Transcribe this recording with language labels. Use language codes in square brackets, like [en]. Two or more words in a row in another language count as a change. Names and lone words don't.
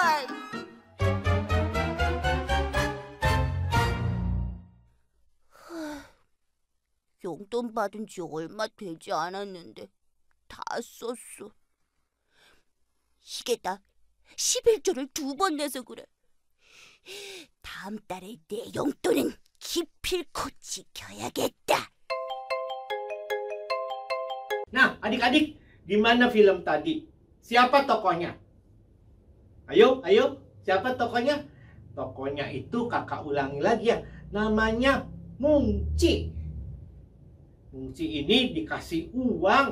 [ko] 용돈 받은 지 얼마 되지 않았는데 다 썼어. 이게 나 11조를 2번 내서 그래. 다음 달에 내 용돈은 기필코 지켜야겠다. [id] Nah, adik-adik, di mana film tadi? Siapa tokohnya? Ayo, siapa tokohnya? Tokohnya itu kakak ulangi lagi ya. Namanya Mungci. Mungci ini dikasih uang.